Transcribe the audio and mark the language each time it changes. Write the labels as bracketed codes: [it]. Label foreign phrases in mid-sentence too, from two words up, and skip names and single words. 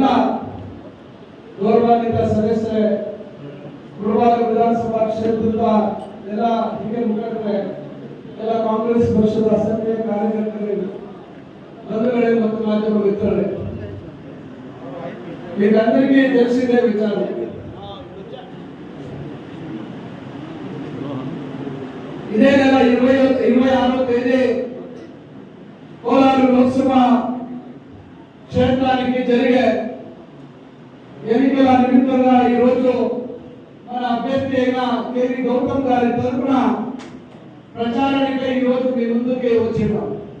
[kn] ಗೌರವಾನ್ವಿತ ಸದಸ್ಯರೇ, ಗುರುವಾರ ವಿಧಾನಸಭಾ ಕ್ಷೇತ್ರದ ಎಲ್ಲ ಹಿರಿಯ ಮುಖಂಡರೇ, ಎಲ್ಲ ಕಾಂಗ್ರೆಸ್ ಪಕ್ಷದ ಸಕ್ರಿಯ ಕಾರ್ಯಕರ್ತರು, ಬಂಧುಗಳೇ ಮತ್ತು ಮಾಧ್ಯಮ ಮಿತ್ರರೇ, ಈಗಂದರಿಕೇ ತಿಳಿಸಿದೆ ವಿಚಾರ. ಇದೇ ನೆಲ 26ನೇ [te] ತೇదీ కోలారు లోక్సభ క్షేత్రానికి జరిగే ఎన్నికల నిమిత్తంగా ఈ రోజు మన అభ్యర్థి అయిన కే.వి. గౌతమ్ గారి తరఫున ప్రచారానికై ఈ రోజు మీ ముందుకి వచ్చినాం.